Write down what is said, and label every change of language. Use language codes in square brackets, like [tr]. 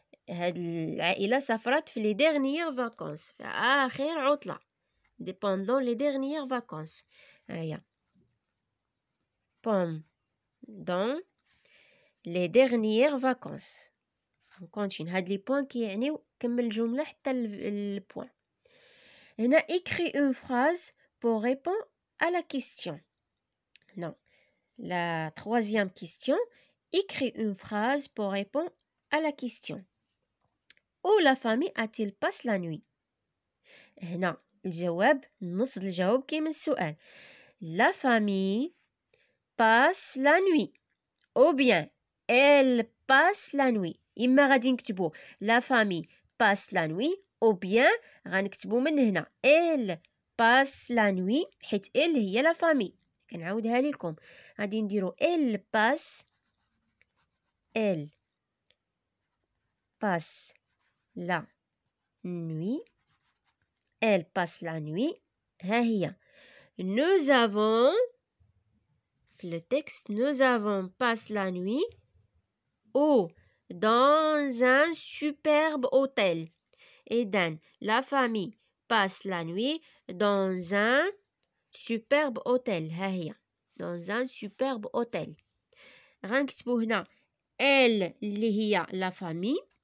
[ar] هاد العائلة سافرت في [fr] les dernières vacances. [ar] في آخر عطلة. [fr] pendant les dernières vacances. Pendant les dernières vacances. On continue. [ar] هاد les points كيعنيو كمل الجملة حتى البوان. [fr] هنا écris une phrase pour répondre à la question. Non. La troisième question. Écris une phrase pour répondre à la question. Où la famille a-t-il passé la nuit? [ar] هنا الجواب نص الجواب كيما السؤال. [fr] La famille passe la nuit. Ou bien elle passe la nuit. [ar] إما غادي نكتبو [fr] la famille passe la nuit ou bien [ar] غنكتبو من هنا [fr] elle passe la nuit حيت elle هي la famille. [ar] كنعاودها لكم غادي نديرو [fr] elle passe la nuit. Elle passe la nuit. ها هي. Nous avons le texte nous avons passé la nuit ou dans un superbe hôtel. إذن la famille passe la nuit dans un superbe hôtel. ها هي. Dans un superbe hôtel. [ar] غنكتبو هنا elle اللي هي la famille.